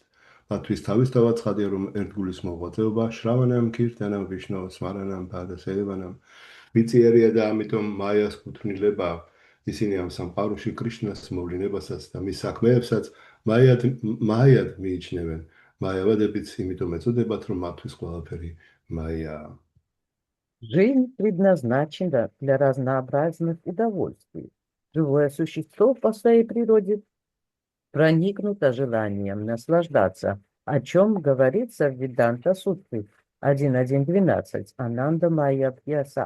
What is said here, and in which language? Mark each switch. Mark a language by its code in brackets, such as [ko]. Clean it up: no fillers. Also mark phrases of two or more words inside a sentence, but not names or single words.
[ka] მათთვის თავისთავად ცხადია, რომ ერთგულის მოღვაწეობა შრავანამ ქირთანამ ვიშნო სმარანამ ბადასევანამ მიწიერია და ამიტომ მაიას კუთვნილება ისინი ამ სამყაროში კრიშნას მოვლენებასაც და მის საქმეებსაც მაიად მიიჩნევენ. მაიავადებიც იმიტომ ეწოდებათ, რომ მათთვის ყველაფერი მაიაა. [ru] Жизнь предназначена для разнообразных удовольствий. Живое существо по своей природе проникнуто желанием наслаждаться, о чем говорится в Веданта Сутре 1.1.12 Ананда Майя Пьяса.